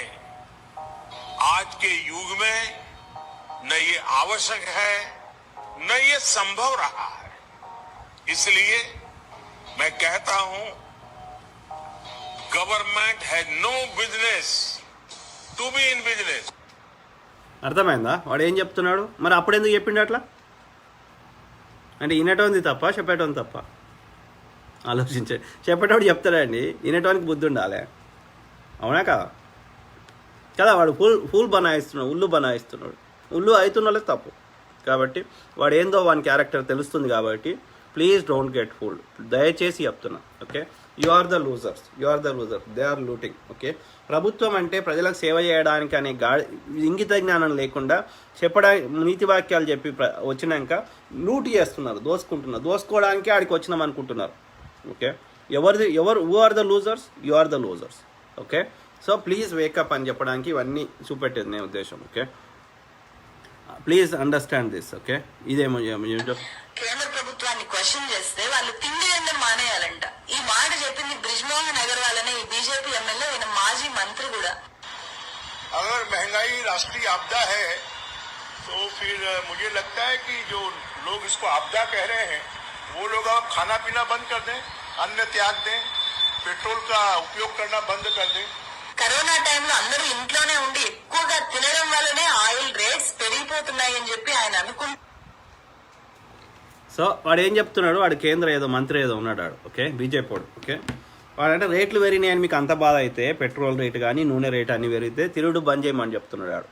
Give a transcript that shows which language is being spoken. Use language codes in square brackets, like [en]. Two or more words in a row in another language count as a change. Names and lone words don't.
[hi] आज के युग में न ये आवश्यक है न ये संभव रहा है। इसलिए मैं कहता हूं, [en] government has no business to be in business. [te] అర్థమైందా వాడు ఏం చెప్తున్నాడు? మరి అప్పుడు ఎందుకు చెప్పిండు అట్లా? అంటే వినటోంది తప్ప చెప్పేటోంది తప్ప? ఆలోచించే. చెప్పేటోడు చెప్తాడండి, వినేటోనికి బుద్ధి ఉండాలి. అవునా కదా? వాడు ఫుల్ బనాయిస్తున్నాడు, ఉల్లు బనాయిస్తున్నాడు. ఉల్లు అవుతున్న తప్పు. కాబట్టి వాడు ఏందో వాని క్యారెక్టర్ తెలుస్తుంది. కాబట్టి [en] please don't get fooled. [te] దయచేసి చెప్తున్నా. ఓకే, [en] you are the losers, they are looting. [te] ఓకే, ప్రభుత్వం అంటే ప్రజలకు సేవ చేయడానికి అనే ఇంగిత జ్ఞానం లేకుండా చెప్పడానికి నీతి వాక్యాలు చెప్పి వచ్చినాక లూట్ చేస్తున్నారు, దోసుకోవడానికి ఆడికి వచ్చినాం అనుకుంటున్నారు. ఓకే, [en] Who are the losers? You are the losers. Okay, so please wake up [te] అని చెప్పడానికి ఇవన్నీ చూపెట్టేది నేను ఉద్దేశం. [en] Okay, please understand this. Okay, ఇదేమో [te] కేంద్ర ప్రభుత్వాన్ని క్వశ్చన్ చేస్తే వాళ్ళు తిండి అందం మానేయాలంట. ఈ మాట చెప్పింది బ్రిజ్మోహన్ అగర్వాల్ అనే ఈ బీజేపీ ఎమ్మెల్యే, ఈయన మాజీ మంత్రి కూడా. [hi] अगर महंगाई राष्ट्रीय आपदा है तो फिर मुझे लगता है कि जो लोग इसको आपदा कह रहे हैं वो लोग अब खाना पीना बंद कर दें, अन्न त्याग दें, पेट्रोल का उपयोग करना बंद कर दें। [te] కరోనా టైంలో అందరూ ఇంట్లోనే ఉండి ఎక్కువగా తినడం వల్లనే [en] oil rates [te] పెరిగిపోతున్నాయని చెప్పి ఆయన అనుకుంటున్నారు. సో వాడు ఏం చెప్తున్నాడు? వాడు కేంద్ర మంత్రి ఏదో ఉన్నాడు వాడు. ఓకే, బీజేపీ వాడు. ఓకే, వాడంటే రేట్లు పెరిగినాయని మీకు అంత బాధ అయితే పెట్రోల్ రేటు కానీ నూనె రేటు అన్ని పెరిగితే తిరుగుడు బంద్ చేయమని చెప్తున్నాడు వాడు.